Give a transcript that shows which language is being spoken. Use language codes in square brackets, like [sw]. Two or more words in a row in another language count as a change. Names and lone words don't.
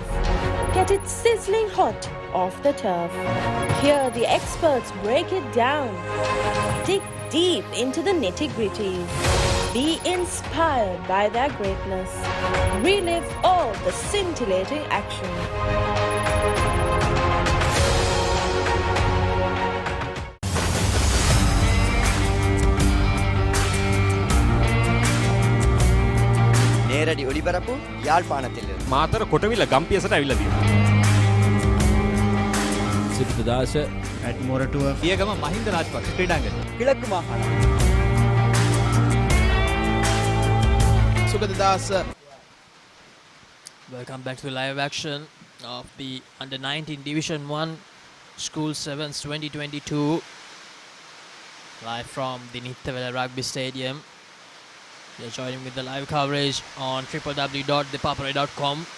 [en] Get it sizzling hot off the turf. Hear the experts break it down. Dig deep into the nitty-gritties. Be inspired by their greatness. Relive all the scintillating action. [ta] நேரடி ஒளிபரப்பு யாழ்ப்பாணத்திலிருந்து. [si] මාතර කොටවිල ගම්පියසට ඇවිල්ලා තියෙනවා. [en] Isipatana at Moratu. [si] පියගම මහින්ද රාජපක්ෂ ක්‍රීඩාංගණය. [ta] கிழக்கு மாகாணம். [en] Sugadadasa. Welcome back to the live action of the Under 19 Division 1 School 7s 2022. Live from the Nittawela Rugby Stadium. You're joining with the live coverage on www.thepapare.com.